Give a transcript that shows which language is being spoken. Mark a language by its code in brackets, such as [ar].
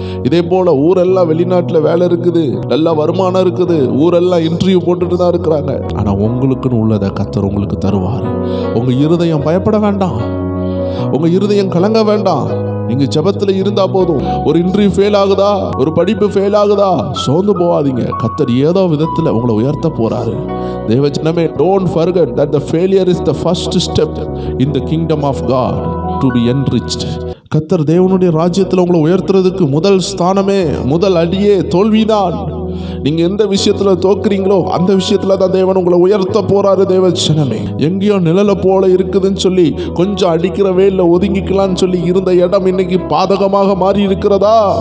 [ta] இதே போல ஊரெல்லாம் வெளிநாட்டுல வேலை இருக்குது, நல்ல வருமானம் இருக்குது, ஊரெல்லாம் இன்டர்வியூ போட்டுட்டு தான் இருக்கிறாங்க. ஆனா உங்களுக்குன்னு உள்ளதை கர்த்தர் உங்களுக்கு தருவார். உங்க இருதயம் பயப்பட வேண்டாம், உங்க இருதயம் கலங்க வேண்டாம். நீங்க ஜெபத்துல இருந்தா போதும். ஒரு இன்டர்வியூ ஃபெயில் ஆகுதா, ஒரு படிப்பு ஃபெயில் ஆகுதா, சோர்ந்து போகாதீங்க. கர்த்தர் ஏதோ விதத்துல உங்களை உயர்த்த போறாரு. [en] தேவஜனமே, don't forget that the failure is the first step in the kingdom of God to be enriched. [ta] கர்த்தர் தேவனுடைய ராஜ்யத்துல உங்களை உயர்த்துறதுக்கு முதல் ஸ்தானமே, முதல் அடியே தோல்விதான். நீங்க எந்த விஷயத்துல தோக்குறீங்களோ அந்த விஷயத்துல தான் தேவன் உங்களை உயர்த்த போறாரு. தேவஜனமே, எங்கேயோ நிழல போல இருக்குதுன்னு சொல்லி கொஞ்சம் அடிக்கிற வேல ஒதுங்கிக்கலாம்னு சொல்லி இருந்த இடம் இன்னைக்கு பாதகமாக மாறி இருக்கிறதா?